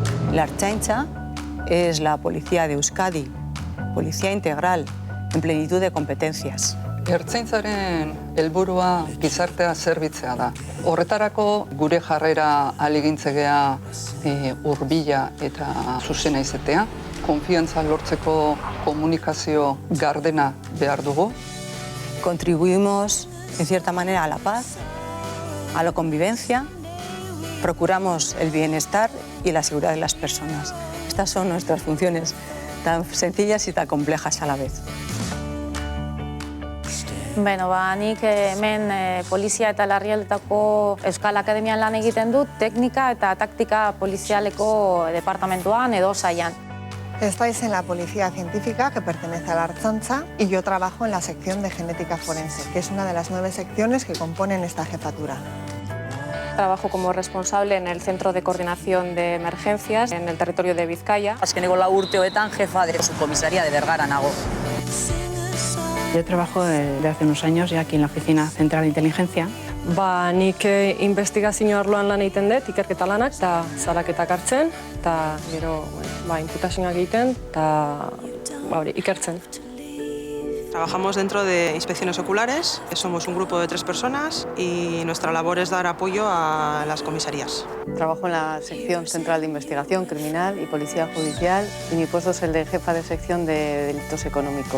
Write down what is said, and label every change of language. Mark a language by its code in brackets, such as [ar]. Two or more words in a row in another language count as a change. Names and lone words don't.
[es] La Ertzaintza es la policía de Euskadi, policía integral, en plenitud de competencias. [eu] Ertzaintzaren helburua gizartea zerbitzea da. Horretarako gure jarrera ahalegintzea hurbila eta zuzena izatea. Konfiantza lortzeko komunikazio gardena behar dugu. [es] Contribuimos, en cierta manera, a la paz, a la convivencia, procuramos el bienestar y la seguridad de las personas. Estas son nuestras funciones, tan sencillas y tan complejas a la vez. [eu] Beno, nik hemen polizia eta larrialdetako Euskal Akademian lan egiten dut, teknika eta taktika polizialeko departamentuan edo saian. [es] Estáis en la Policía Científica, que pertenece a la Ertzaintza, y yo trabajo en la sección de genética forense, que es una de las 9 secciones que componen esta jefatura. Trabajo como responsable en el Centro de Coordinación de Emergencias en el territorio de Vizcaya. [eu] Azkeneko 4 urteoetan [es] jefa de subcomisaría de Bergara [eu] nago. [es] Yo trabajo desde hace unos años ya aquí en la Oficina Central de Inteligencia. [eu] Nik investigazio arloan lan egiten dut, ikerketa lanak, eta salaketak hartzen, eta gero inputazioak egiten, eta ikertzen. [es] Trabajamos dentro de inspecciones oculares, somos un grupo de 3 personas y nuestra labor es dar apoyo a las comisarías. Trabajo en la sección central de investigación criminal y policía judicial y mi puesto es el de jefa de sección de delitos económicos.